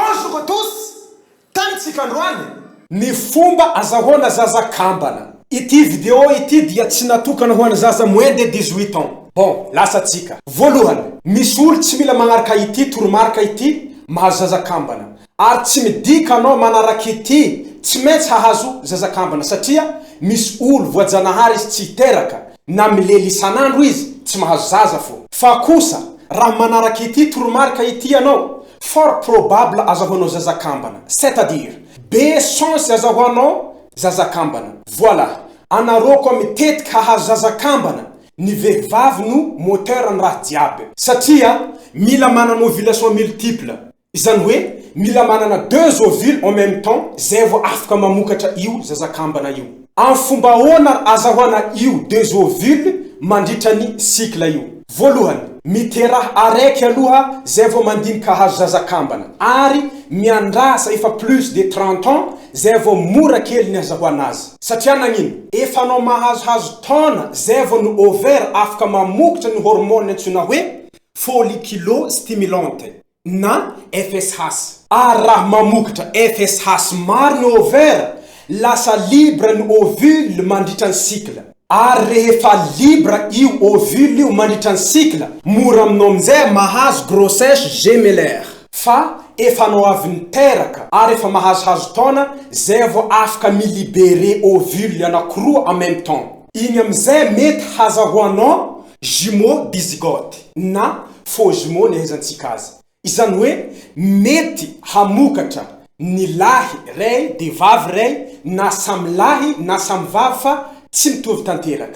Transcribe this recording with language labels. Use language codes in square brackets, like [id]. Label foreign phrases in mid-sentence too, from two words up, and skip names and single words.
[fr] Bonjour à tous! [mg] Tantsika androany ny fomba azahoana zaza kambana. Ity vidéo ity dia tsy natokana ho an'ny zaza [fr] moins de 18 ans. [mg] Bon, lasatsika. Voalohany, misy olo tsy mila magnaraka ity toromarika ity mahazo zaza kambana. Ary tsy midika anao manaraka ity tsy maintsy hahazo zaza kambana satria misy olo voajanahary izy tsy teraka na milely isanandro izy tsy mahazo zaza fo. Fa kosa raha manaraka ity toromarika ity anao [fr] fort probable [mg] azahoanao zaza kambana. [fr] C'est-à-dire [mg] be chance azahoanao zaza kambana. Voilà. Anareo koa mitetika hahazo zaza kambana. Ny vehivavy no moteur ny raha jiaby. Satria mila manana [fr] ovulation multiple. [mg] Izany hoe mila manana 2 [fr] ovules en même temps [mg] zay vao afaka mamokatra io zaza kambana io. Amin'ny fomba ahoana azahoana io 2 ovules mandritra ny cycle io. Voalohany, miteraha araiky aloha zay vao mandinika hahazo zaza kambana. Ary miandrasa efa [fr] plus de 30 ans [mg] zay vao mora kely ny azahoana azy. Satria nagnino? Efa anao mahazohazo taona zay vao ny ovaire afaka mamokatra ny hormone antsoina hoe follicule-stimulante na FSH. Ary raha mamokatra FSH maro ny ovaire, lasa libre ny ovule mandritra ny cycle. Ary rehefa libre io ovule io mandritra ny cycle, mora aminao amizay mahazo [fr] grossesse gémellaire. [mg] Fa efa anao avy niteraka ary efa mahazohazo taona zay vao afaka milibere ovule anankiroa [fr] en même temps. [mg] Igny amizay mety hazahoanao [fr] jumeau dizygote [mg] na [fr] faux jumeau [mg] ny ahaizantsika azy. Izany hoe mety hamokatra ny lahy ray de vavy ray na samy lahy na samy vavy fa tsy mitovy tanteraka.